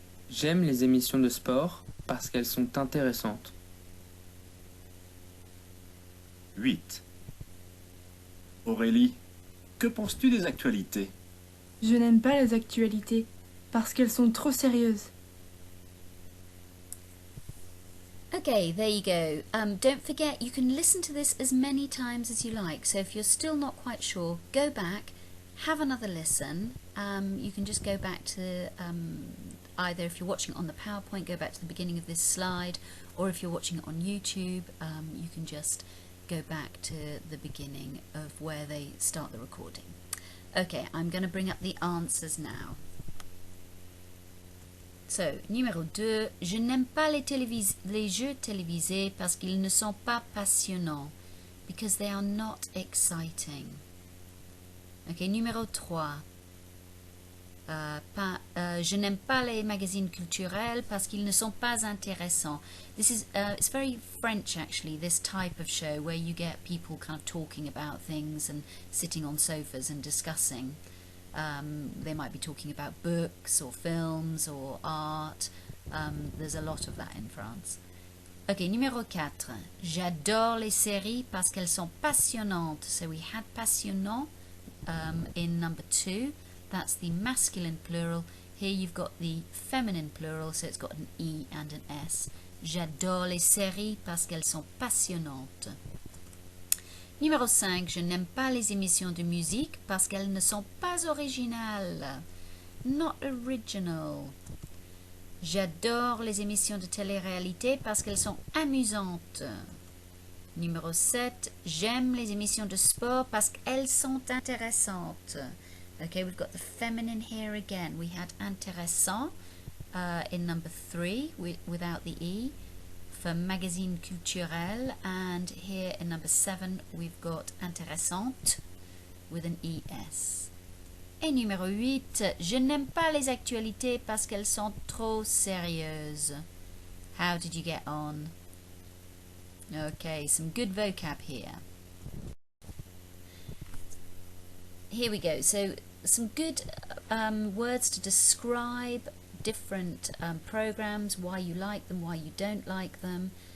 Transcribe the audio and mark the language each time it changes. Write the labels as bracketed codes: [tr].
[fr] J'aime les émissions de sport parce qu'elles sont intéressantes. 8. Aurélie, que penses-tu des actualités? Je n'aime pas les actualités parce qu'elles sont trop sérieuses. [en] Okay, there you go. Don't forget, you can listen to this as many times as you like. So if you're still not quite sure, go back, have another listen. You can just go back to either, if you're watching it on the PowerPoint, go back to the beginning of this slide, or if you're watching it on YouTube, you can just go back to the beginning of where they start the recording. Okay, I'm going to bring up the answers now. [fr] So, numéro 2, je n'aime pas les jeux télévisés parce qu'ils ne sont pas passionnants, [en] because they are not exciting. [fr] Okay, numéro 3, je n'aime pas les magazines culturels parce qu'ils ne sont pas intéressants. [en] This is it's very French actually, this type of show where you get people kind of talking about things and sitting on sofas and discussing. They might be talking about books or films or art. There's a lot of that in France. [fr] Ok, numéro 4. J'adore les séries parce qu'elles sont passionnantes. [en] So we had passionnant in number 2. That's the masculine plural. Here you've got the feminine plural, so it's got an E and an S. [fr] J'adore les séries parce qu'elles sont passionnantes. Numéro 5, je n'aime pas les émissions de musique parce qu'elles ne sont pas originales. [en] Not original. [fr] J'adore les émissions de télé-réalité parce qu'elles sont amusantes. Numéro 7, j'aime les émissions de sport parce qu'elles sont intéressantes. [en] Okay, we've got the feminine here again. We had intéressant in number 3 without the E. For magazine culturel, and here in number 7 we've got intéressante with an ES. [fr] Et numéro 8, je n'aime pas les actualités parce qu'elles sont trop sérieuses. [en] How did you get on? Okay, some good vocab here. Here we go. So some good words to describe different programs, why you like them, why you don't like them.